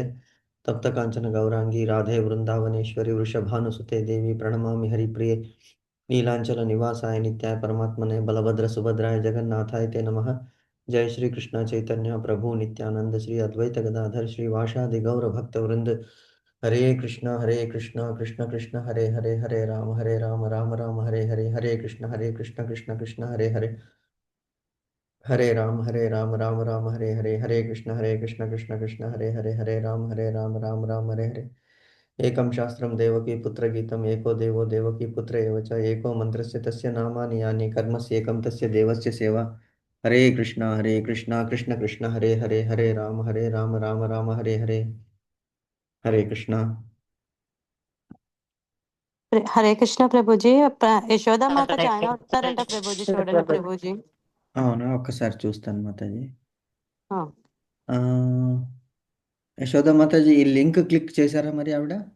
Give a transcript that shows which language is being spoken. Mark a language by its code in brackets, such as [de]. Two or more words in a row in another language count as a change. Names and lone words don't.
[sa] तप्त कांचन गौरांगी राधे वृंदावनेश्वरी वृषभानुसुते देवी प्रणमामि हरिप्रिये। नीलांचल निवासाय नित्याय परमात्मने बलभद्र सुभद्राय जगन्नाथाय ते नमः। जय श्री कृष्ण चैतन्य प्रभु नित्यानंद श्री अद्वैत गदाधर श्रीवासादि गौर भक्त वृंद। हरे कृष्ण कृष्ण कृष्ण हरे हरे हरे राम राम राम हरे हरे हरे कृष्ण कृष्ण कृष्ण हरे हरे हरे राम राम राम हरे कृष्ण कृष्ण कृष्ण हरे राम राम हरे हरे। एकं शास्त्रं देवकी पुत्रगीतम् एको देवो देवकी पुत्र एव च एको मन्त्रस्य तस्य नामानि यानि कर्मस्येकं तस्य देवस्य सेवा। हरे कृष्णा कृष्ण कृष्ण हरे राम राम राम हरे हरे। हरे कृष्णा। [te] హరే కృష్ణ ప్రభుజీ. యశోదామాత జాయిన్ అవుతారంట ప్రభుజీ, చూడండి ప్రభుజీ. అవునా, ఒక్కసారి చూస్తాను మాతాజీ. ఆ, ఆ, యశోద మాతాజీ ఈ [en] link click [te] చేశారా మరి ఆవిడ?